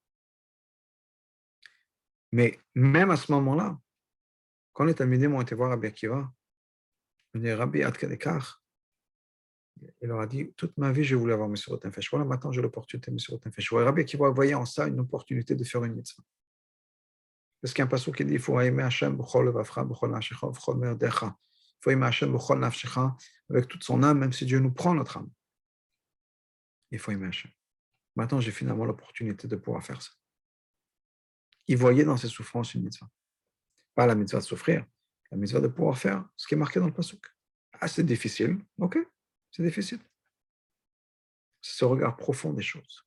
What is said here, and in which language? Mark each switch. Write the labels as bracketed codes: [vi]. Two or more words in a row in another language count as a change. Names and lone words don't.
[fr] Mais même à ce moment-là, quand les Talmidim ont été voir Rabbi Akiva, on dit Rabbi Ad Kadekar, il leur a dit toute ma vie, je voulais avoir [he] מסירות נפש. [fr] Voilà, maintenant j'ai l'opportunité de [he] מסירות נפש. [fr] Rabbi Akiva voyait en ça une opportunité de faire une mitzvah. Parce qu'il y a un passage qui dit il faut aimer Hachem [he] בכל לבבך, בכל נפשך, בכל מאדך. [fr] Il faut aimer Hachem [he] בכל נפשך [fr] avec toute son âme, même si Dieu nous prend notre âme. Il faut aimer Hachem. Maintenant, j'ai finalement l'opportunité de pouvoir faire ça. Il voyait dans ses souffrances une mitzvah. Pas la mitzvah de souffrir, la mitzvah de pouvoir faire ce qui est marqué dans le pasuk. Ah, c'est difficile, ok, c'est difficile. C'est ce regard profond des choses.